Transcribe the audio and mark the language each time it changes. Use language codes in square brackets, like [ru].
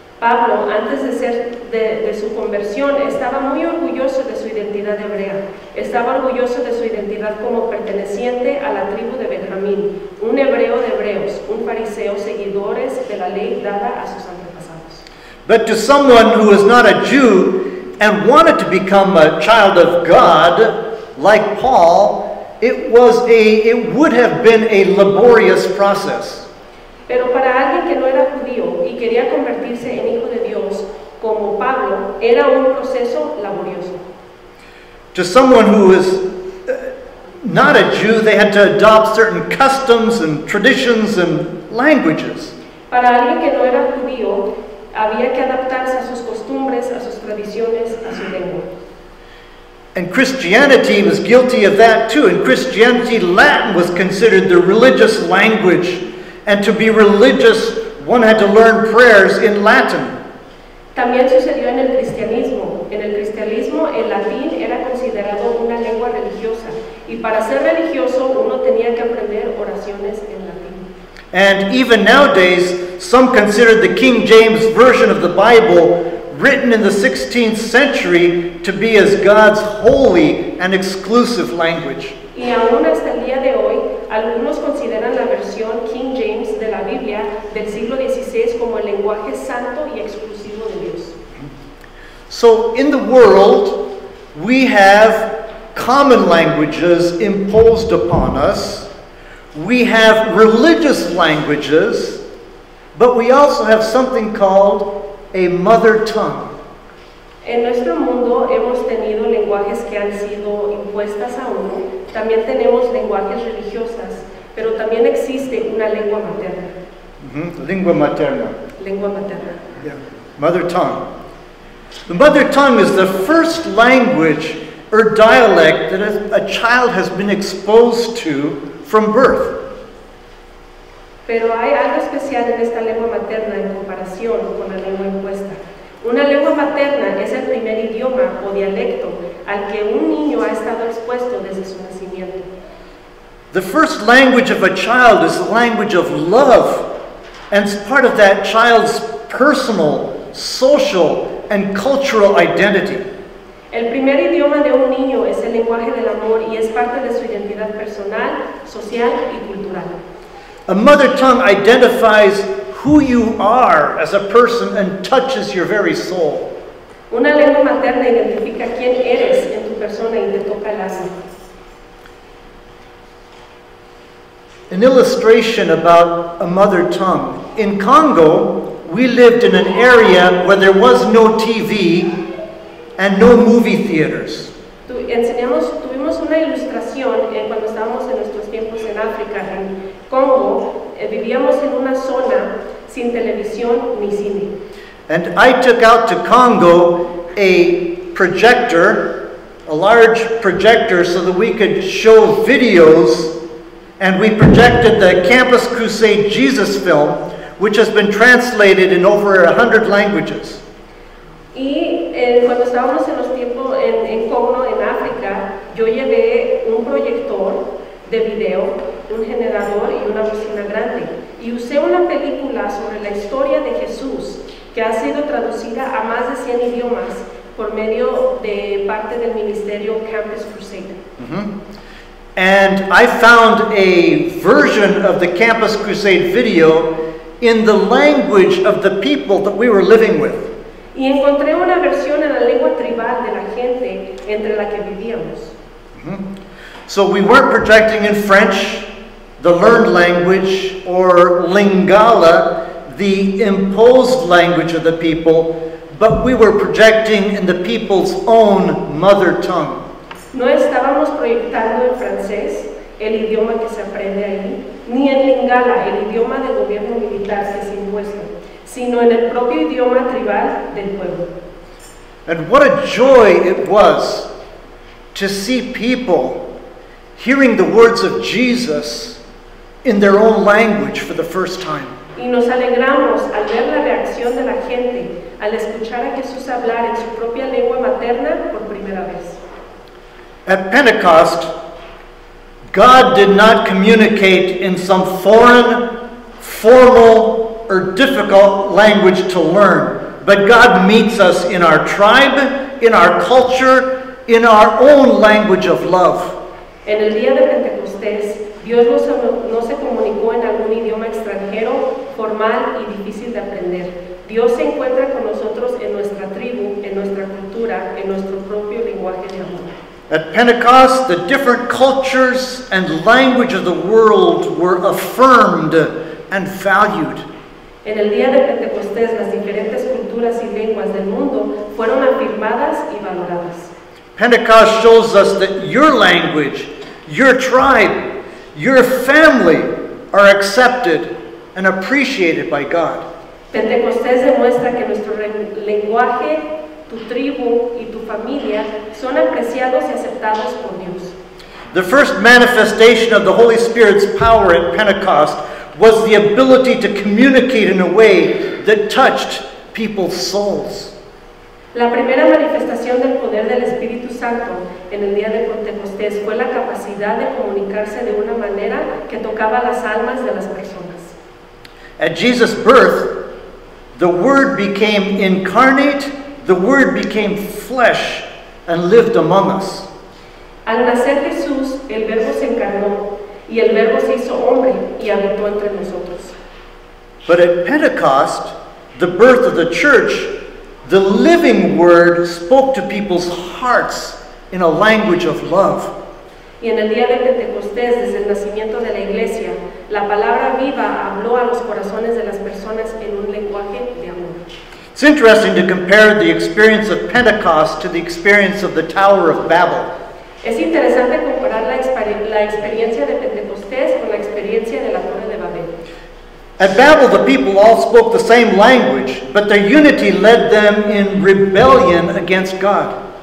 [es] Pablo, antes de su conversión, estaba muy orgulloso de su identidad hebrea. Estaba orgulloso de su identidad como perteneciente a la tribu de Benjamín, un hebreo de hebreos, un fariseo, seguidores de la ley dada a sus antepasados. [en] But to someone who is not a Jew and wanted to become a child of God, like Paul, it would have been a laborious process. [es] Pero para alguien que no era judío y quería convertirse en hijo de Dios, como Pablo, era un proceso laborioso. [en] To someone who is not a Jew, they had to adopt certain customs and traditions and languages. [es] Para alguien que no era judío, había que adaptarse a sus costumbres, a sus tradiciones, a su lengua. [en] And Christianity was guilty of that too. In Christianity, Latin was considered the religious language. And to be religious, one had to learn prayers in Latin. [es] También sucedió en el cristianismo. En el cristianismo, el latín era considerado una lengua religiosa. Y para ser religioso, uno tenía que aprender oraciones en latín. [en] And even nowadays, some consider the King James Version of the Bible, written in the 16th century, to be as God's holy and exclusive language. [es] Y aún hasta el día de hoy, algunos consideran la versión King James de la Biblia del siglo XVI como el lenguaje santo y exclusivo de Dios. [en] So in the world, we have common languages imposed upon us. We have religious languages, but we also have something called a mother tongue. [es] En nuestro mundo hemos tenido lenguajes que han sido impuestas a uno, también tenemos lenguajes religiosas, pero también existe una lengua materna. Lingua materna. Lengua materna. [en] Yeah. Mother tongue. The mother tongue is the first language or dialect that a child has been exposed to from birth. [es] Pero hay algo especial en esta lengua materna en comparación con la lengua impuesta. Una lengua materna es el primer idioma o dialecto al que un niño ha estado expuesto desde su nacimiento. [en] The first language of a child is the language of love, and it's part of that child's personal, social, and cultural identity. [es] El primer idioma de un niño es el lenguaje del amor y es parte de su identidad personal, social y cultural. [en] A mother tongue identifies who you are as a person and touches your very soul. [es] Una lengua materna identifica quién eres en tu persona y te toca el alma. [en] An illustration about a mother tongue. In Congo, we lived in an area where there was no TV and no movie theaters. [es] Tuvimos una ilustración cuando estábamos en nuestros tiempos en África, en Congo. Vivíamos en una zona sin televisión ni cine. [en] And I took out to Congo a projector, a large projector, so that we could show videos, and we projected the Campus Crusade Jesus film, which has been translated in over 100 languages. [es] Y cuando estábamos en los tiempos en Congo, en África, yo llevé un proyector de video, un generador y una bocina grande. Y usé una película sobre la historia de Jesús que ha sido traducida a más de 100 idiomas por medio de parte del ministerio Campus Crusade. [en] And I found a version of the Campus Crusade video in the language of the people that we were living with. [es] Y encontré una versión en la lengua tribal de la gente entre la que vivíamos. [en] So we weren't projecting in French, the learned language, or Lingala, the imposed language of the people, but we were projecting in the people's own mother tongue. [es] No estábamos proyectando en francés, el idioma que se aprende ahí, ni en Lingala, el idioma del gobierno militar que es impuesto, sino en el propio idioma tribal del pueblo. [en] And what a joy it was to see people hearing the words of Jesus in their own language for the first time. [es] Y nos alegramos al ver la reacción de la gente al escuchar a Jesús hablar en su propia lengua materna por primera vez. [en] At Pentecost, God did not communicate in some foreign, formal, or difficult language to learn, but God meets us in our tribe, in our culture, in our own language of love. [es] En el día de Pentecostés, Dios no se comunicó en algún idioma extranjero, formal y difícil de aprender, Dios se encuentra con nosotros en nuestra tribu, en nuestra cultura, en nuestro propio lenguaje de amor. [en] At Pentecost, the different cultures and language of the world were affirmed and valued. [es] En el día de Pentecostés, las diferentes culturas y lenguas del mundo fueron afirmadas y valoradas. [en] Pentecost shows us that your language, your tribe, your family are accepted and appreciated by God. [es] Pentecostés demuestra que nuestro lenguaje, tu tribu y tu familia son apreciados y aceptados por Dios. [en] The first manifestation of the Holy Spirit's power at Pentecost was the ability to communicate in a way that touched people's souls. [es] La primera manifestación del poder del Espíritu Santo en el día de Pentecostés fue la capacidad de comunicarse de una manera que tocaba las almas de las personas. [en] At Jesus' birth, the Word became incarnate, the Word became flesh and lived among us. [es] Al nacer Jesús, el Verbo se encarnó y el Verbo se hizo hombre y habitó entre nosotros. [en] But at Pentecost, the birth of the church, the living Word spoke to people's hearts in a language of love. [es] Y en el día de Pentecostés, desde el nacimiento de la iglesia, la palabra viva habló a los corazones de las personas en un lenguaje de amor. [en] It's interesting to compare the experience of Pentecost to the experience of the Tower of Babel. [es] Es interesante comparar la experiencia de Pentecostés con la experiencia de la Torre de Babel. [en] At Babel, the people all spoke the same language, but their unity led them in rebellion against God.